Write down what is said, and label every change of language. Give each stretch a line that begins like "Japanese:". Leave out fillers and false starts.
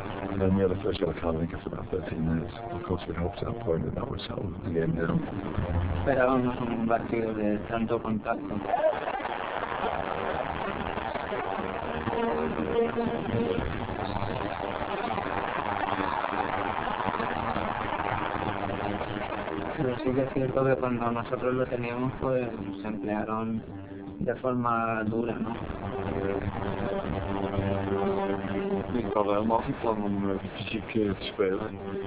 English: And then the first yellow card, I think, after about 13 minutes. Of course, we'd hoped at that point that would settle the game down.
Spanish: Esperábamos un partido de tanto contacto. Pero sí que es cierto que cuando nosotros lo teníamos, pues se emplearon de forma dura, ¿no?
Dutch: Ik had helemaal geen plan om fysiek te spelen.